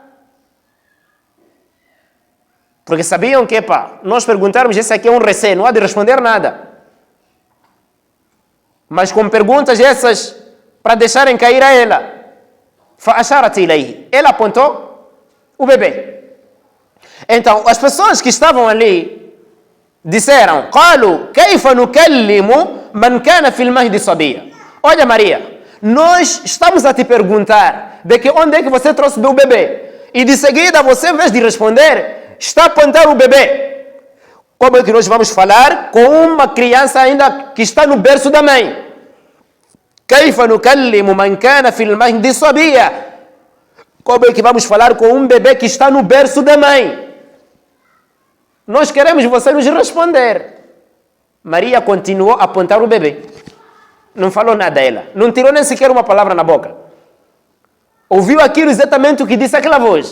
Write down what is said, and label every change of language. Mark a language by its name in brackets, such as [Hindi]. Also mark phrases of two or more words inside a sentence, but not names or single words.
[Portuguese] Porque sabiam que, nós perguntarmos, esse aqui é um recém, não há de responder nada. Mas com perguntas essas, para deixarem cair a ela. [Arabic] فأشارت إليه. [Portuguese] Ela apontou o bebê. Então, as pessoas que estavam ali disseram: [Arabic] قالوا كيف نكلم من كان في المهد صبيا. [Portuguese] Olha, Maria, nós estamos a te perguntar de que onde é que você trouxe o bebê. E de seguida, você, em vez de responder, está a apontar o bebê. Como é que nós vamos falar com uma criança ainda que está no berço da mãe? [Arabic] كيف نكلم من كان في المهد صبيا. [Portuguese] Como é que vamos falar com um bebê que está no berço da mãe? Nós queremos você nos responder. Maria continuou a apontar o bebê. Não falou nada a ela. Não tirou nem sequer uma palavra na boca. Ouviu aquilo exatamente o que disse aquela voz.